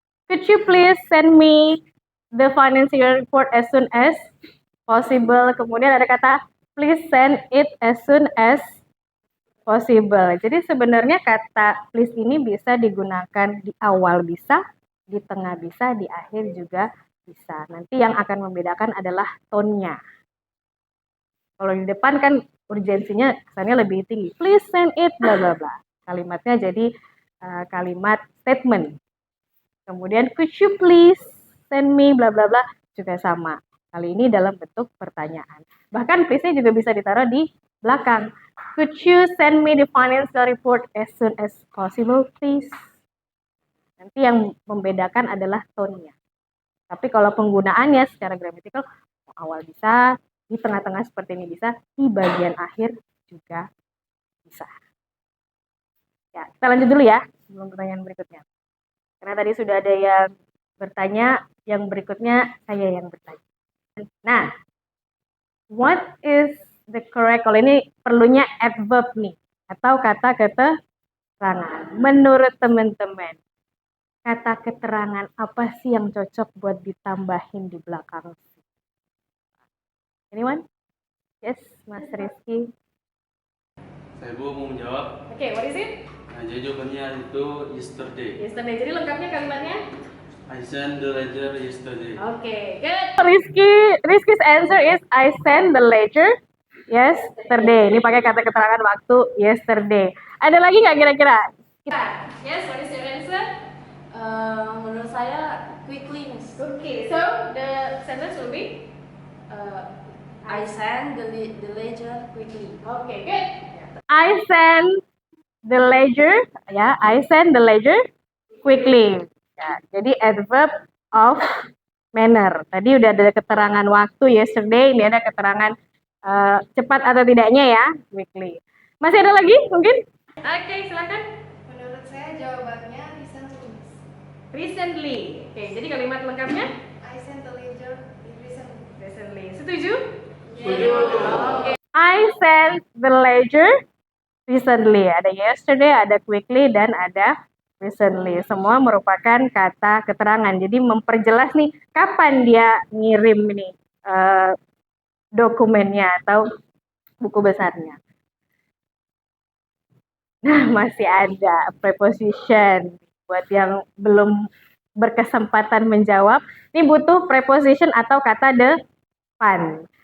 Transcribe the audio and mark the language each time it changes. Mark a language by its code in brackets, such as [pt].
[en] Could you please send me the financial report as soon as possible? [id] Kemudian ada kata [en] please send it as soon as possible. [id] Jadi sebenarnya kata please ini bisa digunakan di awal bisa, di tengah bisa, di akhir juga bisa. Nanti yang akan membedakan adalah tone-nya. Kalau di depan kan urgensinya kesannya lebih tinggi. [en] Please send it bla bla bla. [id] Kalimatnya jadi kalimat statement. Kemudian [en] could you please send me bla bla [id] bla juga sama. Kali ini dalam bentuk pertanyaan. Bahkan please-nya juga bisa ditaruh di belakang. [en] Could you send me the financial report as soon as possible, please? [id] Nanti yang membedakan adalah tone-nya. Tapi kalau penggunaannya secara gramatikal, awal bisa, di tengah-tengah seperti ini bisa, di bagian akhir juga bisa. Ya, kita lanjut dulu ya, sebelum pertanyaan berikutnya. Karena tadi sudah ada yang bertanya, yang berikutnya saya yang bertanya. Nah, [en] what is the correct, [id] kalau ini perlunya adverb nih, atau kata keterangan. Menurut teman-teman, kata keterangan apa sih yang cocok buat ditambahin di belakang? [en] Anyone? Yes, Mas Rizky. [id] Saya mau menjawab. [en] Oke, what is it? [id] Nah, jadi jawabannya itu yesterday. [en] Yesterday. [id] Jadi lengkapnya kalimatnya? [en] I sent the ledger yesterday. Okay, good. Rizky's answer is I sent the ledger yesterday. [id] Ini pakai kata keterangan waktu yesterday. Ada lagi nggak kira-kira? [en] Yes, what is your answer? [id] Menurut saya quickly, Miss. [en] Okay, so the sentence will be I send the ledger quickly. okay, good. I send the ledger, ya, I send the ledger quickly. [id] Ya, jadi adverb of manner. Tadi udah ada keterangan waktu yesterday, ini ada keterangan cepat atau tidaknya ya, quickly. Masih ada lagi mungkin? Oke, silakan. Menurut saya jawabannya recently. Recently. Oke, jadi kalimat lengkapnya [en] I sent a letter recently. [id] recently. Setuju? Oke. [en] I sent the ledger recently. [id] Ada yesterday, ada quickly, dan ada recently. Semua merupakan kata keterangan. Jadi memperjelas nih kapan dia ngirim ini dokumennya atau buku besarnya. Nah, masih ada preposition. Buat yang belum berkesempatan menjawab, ini butuh preposition atau kata depan.